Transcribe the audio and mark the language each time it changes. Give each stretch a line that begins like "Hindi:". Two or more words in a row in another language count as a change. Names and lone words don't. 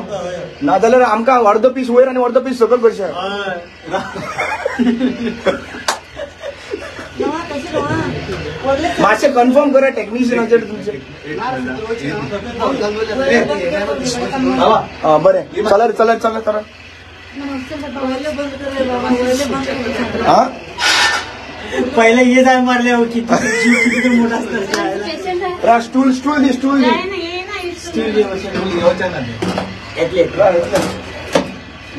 Konkani: नाजाल्यार आमकां अर्दो पीस वयर आणि अर्दो पीस सकयल करचें. मातशें कन्फर्म करा टेक्निशियनाचेर तुमचे. बरें चला चला चला चला. हा
Marathi: पहिला ये जाय मारले किती मोठा असतं.
Konkani: स्टूल स्टूल दे स्टूल दे.